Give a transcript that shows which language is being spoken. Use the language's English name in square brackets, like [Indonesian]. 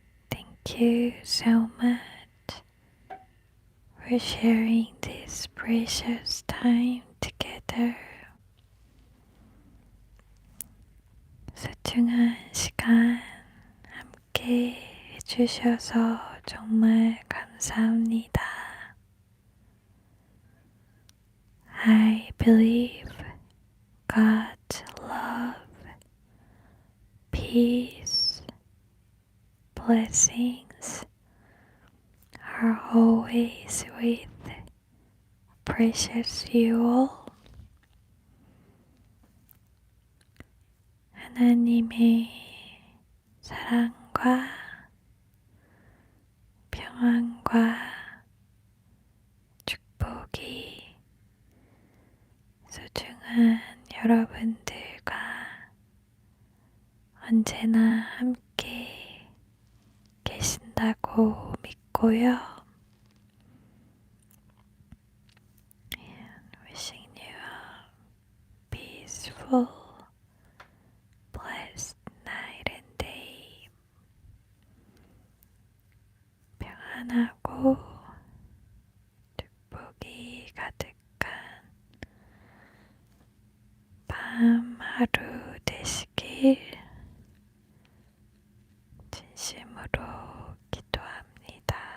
[English] Thank you so much for sharing this precious time together. [Korean] 소중한 시간 함께 해주셔서 정말 감사합니다. [English] I believe God's love, peace, blessings are always with precious you all. [Korean] 하나님의 사랑과 평안과 축복이 소중한 여러분들과 언제나 함께 계신다고 믿고요. [English] And wishing you a peaceful, blessed night and day. [Korean] 평안하고 축복이 가득한 밤 하루 되시길 진심으로 기도합니다.